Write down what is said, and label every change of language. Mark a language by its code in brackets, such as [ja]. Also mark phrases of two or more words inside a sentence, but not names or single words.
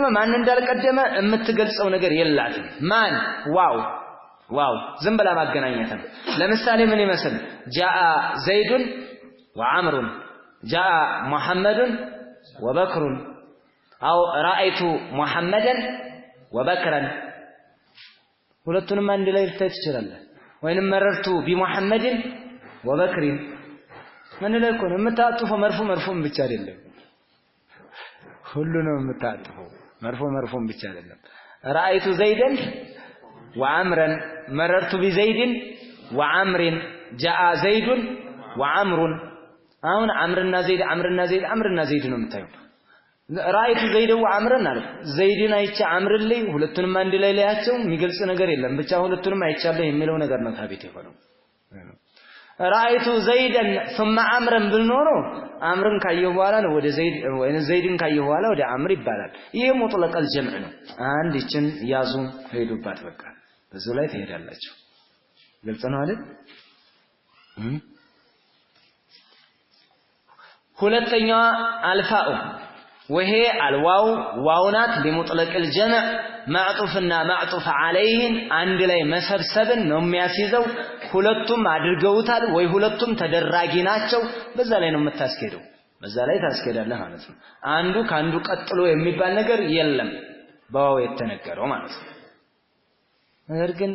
[am] ማን እንዳልቀደመ የምትገልጸው ነገር የላትም ማን ዋው ዝም ብላ ማገናኘት ነው ለምሳሌ ምን ይመስል [ar] جاء زيد وعمرو جاء محمد وبكر أو رأيت محمدا وبكرا [am] ሁለቱንም አንድ ላይ ልታይ ትችላለህ ወይንም [ar] مررت بمحمد وبكر [am] ምን ላይ እኮ ነው የምታጥፈው መርፎም ብቻ አይደለም ሁሉንም የምታጥፈው መርፎም ብቻ አይደለም [ar] رأيت زيدا وعمرا مررت بزيد وعمر جاء زيد وعمر [am] አሁን አምርና ዘይድ ነው የምታየው [ar] رايت زيد وعمرا [am] አለ ዘይድን አይቼ አምርን ላይ ሁለቱንም አንድ ላይ ላያቸው የሚገልጽ ነገር የለም ብቻ ሁለቱንም አይቻለሁ የሚለው ነገር ነው ታቢት የሆነው [ar] رايت زيدا ثم عمرا بالنور [am] አምርን ካየሁ በኋላ ነው ወደ ዘይድ ወይ ዘይድን ካየሁ በኋላ ወደ አምር ይባላል ይሄ [ar] مطلق الجمع [am] ነው አንድ እችን ያዙ ሄዱባት በቃ በዚህ ላይ ትሄዳላችሁ ግልጽ ነው አይደል ሁለተኛዋ [ar] الفاء وهي الواو [am] ዋውናት [ar] لمطلق الجمع [am] ማዕጡፍና ማዕጡፍ عليهን አንድ ላይ መሰብሰብን ነው የሚያስይዘው ሁለቱም አድርገውታል ወይ ሁለቱም ተደራጊ ናቸው በዛ ላይ ነው የምታስኬደው በዛ ላይ ታስኬዳለህ ማለት ነው አንዱ ካንዱ ቀጥሎ የሚባል ነገር የለም በዋው የተነገረው ማለት ነው ነገር ግን